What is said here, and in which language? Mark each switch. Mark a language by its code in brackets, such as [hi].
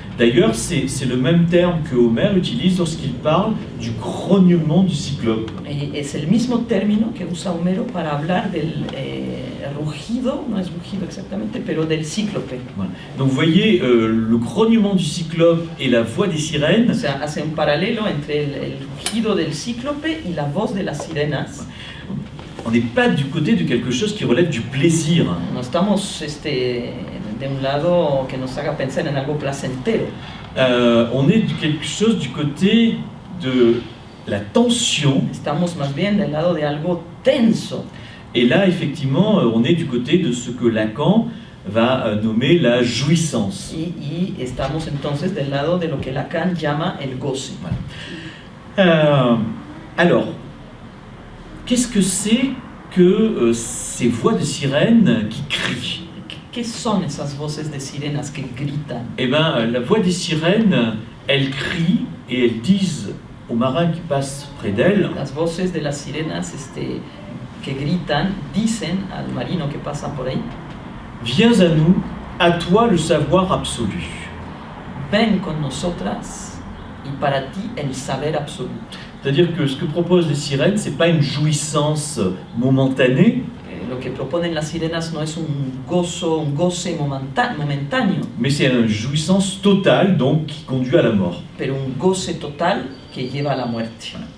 [fr] D'ailleurs, c'est le même terme que Homère utilise lorsqu'il parle du grognement du cyclope. [es] Es el mismo término que usa Homero para hablar del rugido, no es rugido exactamente, pero del cíclope. [fr] Voilà. Donc vous voyez, le grognement du cyclope et la voix des sirènes, [es] O sea, hace un paralelo entre el rugido del cíclope y la voz de las sirenas. [fr] on n'est pas du côté de quelque chose qui relève du plaisir. [es] No estamos de un lado que nos haga pensar en algo placentero. [fr] On est quelque chose du côté de la tension. [es] Estamos más bien del lado de algo tenso. [fr] Et là, effectivement, on est du côté de ce que Lacan va nommer la jouissance. [es] Y estamos entonces del lado de lo que Lacan llama el goce. [fr] Alors, qu'est-ce que c'est que ces voix de sirènes qui crient? [es] ¿Qué son esas voces de sirenas que gritan? [fr] Eh bien, la voix des sirènes, elles crient et elles disent aux marins qui passent près d'elle, [es] Las voces de las sirenas que gritan dicen al marino que pasa por ahí: [fr] viens à nous, à toi le savoir absolu. [es] ven con nosotras y para ti el saber absoluto. [fr] C'est-à-dire que ce que proposent les sirènes, c'est pas une jouissance momentanée, [es] Lo que proponen las sirenas no es un goce momentáneo, [fr] mais c'est une jouissance totale, donc qui conduit à la mort. [es] pero un goce total que lleva a la muerte.